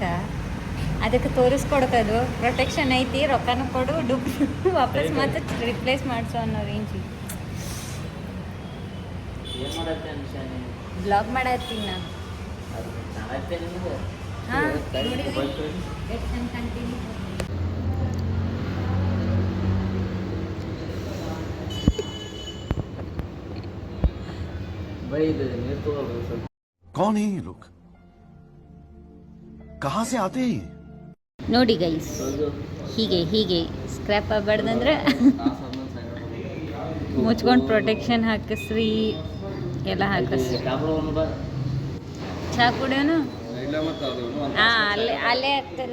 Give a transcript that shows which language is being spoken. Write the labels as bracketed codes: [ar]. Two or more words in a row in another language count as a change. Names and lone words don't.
[kn] ಅದಕ್ಕೆ ತೋರಿಸ್ಕೊಡ್ತದು ಪ್ರೊಟೆಕ್ಷನ್ ಐತಿ, ರೊಕ್ಕನೂ ಕೊಡು, ದುಡ್ಡು ವಾಪಸ್ ಮತ್ತೆ ರಿಪ್ಲೇಸ್ ಮಾಡಿಸೋ ಅನ್ನೋ ರೇಂಜಿಗೆ. ಬ್ಲಾಗ್ ಮಾಡತ್ತೀನಿ ನಾನು. ಹಾಂ ಕಂಟಿನ್ಯೂ. [hi] कौन है ये लोग? कहाँ से आते हैं? [kn] ನೋಡಿ ಗೈಸ್, ಹೀಗೆ ಸ್ಕ್ರ್ಯಾಪ್ ಆಗಬಾರ್ದಂದ್ರೆ ಮುಚ್ಕೊಂಡು ಪ್ರೊಟೆಕ್ಷನ್ ಹಾಕಿಸ್ರಿ, ಎಲ್ಲ ಹಾಕಿಸ್ರಿ. ಚಾ ಕುಡಿಯೋನು? ಹಾಂ, ಅಲ್ಲೇ ಆಗ್ತಲ್ಲ.